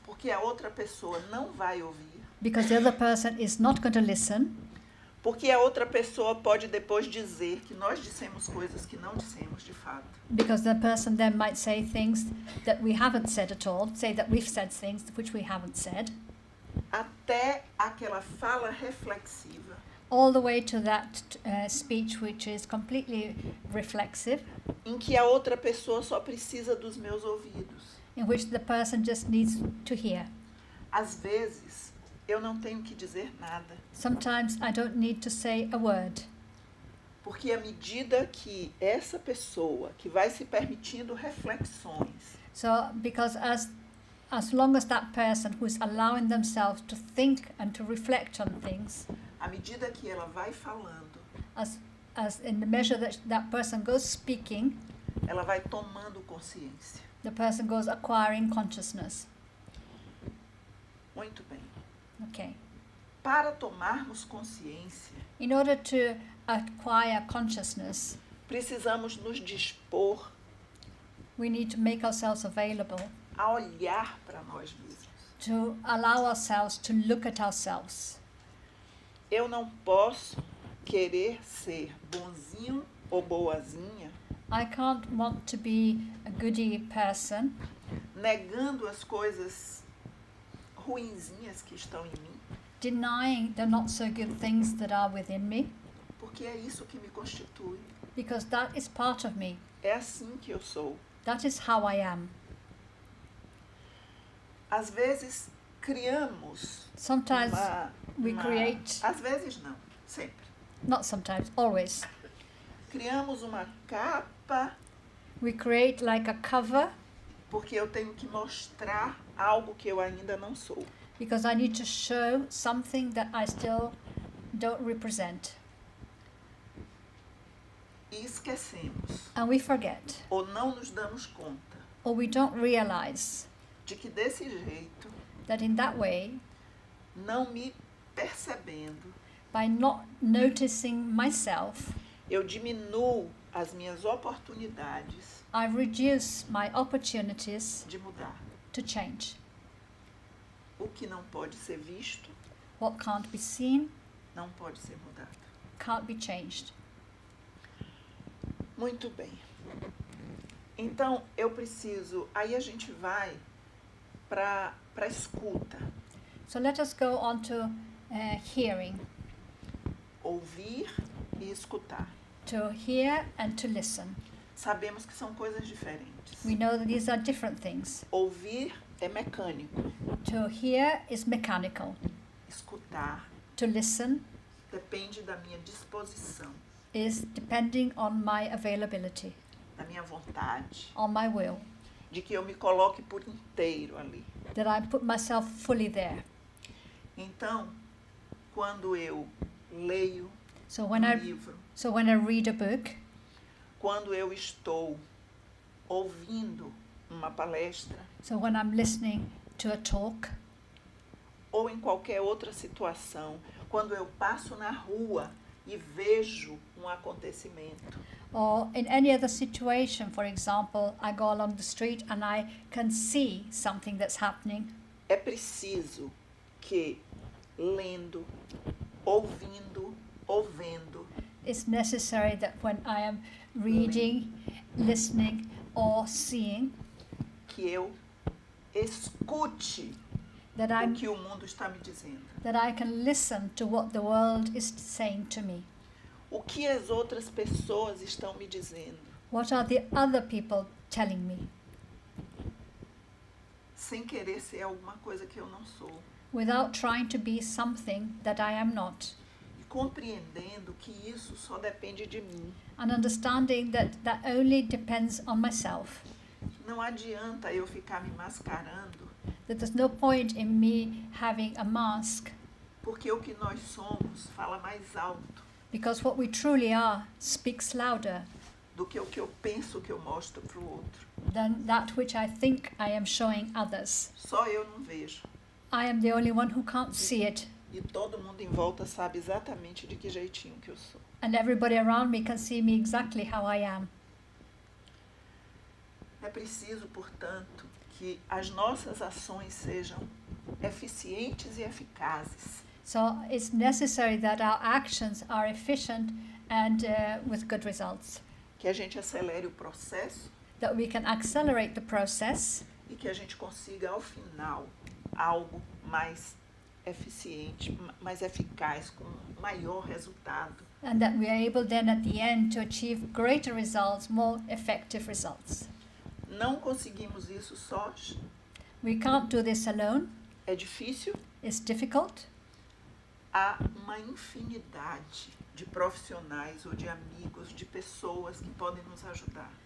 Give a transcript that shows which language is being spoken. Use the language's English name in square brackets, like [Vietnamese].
[Portuguese] Porque a outra pessoa não vai ouvir. [English] the other person is not going to listen, [Portuguese] Porque a outra pessoa pode depois dizer que nós dissemos coisas que não dissemos de fato. [English] because the person then might say things that we haven't said at all, say that we've said things which we haven't said, [Portuguese] Até aquela fala reflexiva, [English] all the way to that speech which is completely reflexive, [Portuguese] em que a outra pessoa só precisa dos meus ouvidos. [English] in which the person just needs to hear. [Portuguese] Às vezes, eu não tenho que dizer nada. [English] Sometimes I don't need to say a word, [Portuguese] Porque à medida que essa pessoa que vai se permitindo reflexões, [English] so because as long as that person who is allowing themselves to think and to reflect on things, [Portuguese] à medida que ela vai falando, [English] as in the measure that that person goes speaking, [Portuguese] ela vai tomando consciência. [English] the person goes acquiring consciousness. [Portuguese] Muito bem. [English] Okay. [Portuguese] Para tomarmos consciência, [English] In order to acquire consciousness, [Portuguese] precisamos nos dispor [English] we need to make ourselves available [Portuguese] a olhar para nós mesmos. [English] to allow ourselves to look at ourselves. [Portuguese] Eu não posso querer ser bonzinho ou boazinha, [English] I can't want to be a goody person, [Portuguese] negando as coisas ruinzinhas que estão em mim, [English] denying the not so good things that are within me, [Portuguese] porque é isso que me constitui. [English] because that is part of me. [Portuguese] É assim que eu sou. [English] That is how I am. [Portuguese] Às vezes criamos [English] Sometimes we [Portuguese] uma- [English] create, [Portuguese] às vezes não, sempre. [English] not sometimes, always, [Portuguese] Criamos uma capa [English] we create like a cover [Portuguese] porque eu tenho que mostrar algo que eu ainda não sou. [English] because I need to show something that I still don't represent. [Portuguese] E esquecemos, [English] And we forget, [Portuguese] ou não nos damos conta, [English] or we don't realize [Portuguese] de que desse jeito, [English] that in that way, [Portuguese] não me percebendo, [English] by not noticing myself, [Portuguese] eu diminuo as minhas oportunidades [English] I reduce my opportunities [Portuguese] de mudar. [English] to change. [Portuguese] O que não pode ser visto, [English] What can't be seen [Portuguese] não pode ser mudado. [English] can't be changed. [Portuguese] Muito bem. Então, eu preciso... Aí a gente vai para a escuta. [English] So let us go on to hearing, [Portuguese] Ouvir e escutar. [English] to hear and to listen. [Portuguese] Sabemos que são coisas diferentes. [English] We know that these are different things. [Portuguese] Ouvir é mecânico. [English] To hear is mechanical. [Portuguese] Escutar [English] To listen [Portuguese] depende da minha disposição, [English] is depending on my availability, [Portuguese] da minha vontade, [English] on my will, [Portuguese] de que eu me coloque por inteiro ali. [English] that I put myself fully there. [Portuguese] Então, quando eu leio [English] So when [Portuguese] livro, [English] I read a book, [Portuguese] quando eu estou ouvindo uma palestra, [English] so when I'm listening to a talk, [Portuguese] ou em qualquer outra situação, quando eu passo na rua e vejo um acontecimento, [English] or in any other situation, for example, I go along the street and I can see something that's happening, [Portuguese] é preciso que, lendo, ouvindo ou vendo, [English] it's necessary that when I am reading, listening, or seeing, [Portuguese] que eu escute [English] that [Portuguese] o [English] I'm [Portuguese] que o mundo está me dizendo. [English] that I can listen to what the world is saying to me. [Portuguese] O que as outras pessoas estão me dizendo? [English] What are the other people telling me? [Portuguese] Sem querer ser alguma coisa que eu não sou. [English] Without trying to be something that I am not. [Portuguese] E compreendendo que isso só depende de mim. [English] And understanding that that only depends on myself. [Portuguese] Não adianta eu ficar me mascarando, [English] That there's no point in me having a mask, [Portuguese] porque o que nós somos fala mais alto [English] because what we truly are speaks louder [Portuguese] do que o que eu penso que eu mostro para o outro. [English] than that which I think I am showing others. [Portuguese] Só eu não vejo. [English] I am the only one who can't see it, [Portuguese] E todo mundo em volta sabe exatamente de que jeitinho que eu sou. [English] and everybody around me can see me exactly how I am. [Portuguese] É preciso, portanto, que as nossas ações sejam eficientes e eficazes. [English] So it's necessary that our actions are efficient and with good results, [Portuguese] Que a gente acelere o processo [English] that we can accelerate the process [Portuguese] e que a gente consiga, ao final, algo mais eficiente, mais eficaz, com maior resultado. [English] and that we are able then at the end to achieve greater results, more effective results. [Portuguese] Não conseguimos isso sós. [English] We can't do this alone. [Portuguese] É difícil. [English] It's difficult. [Portuguese] Há uma infinidade de profissionais ou de amigos, de pessoas que podem nos ajudar.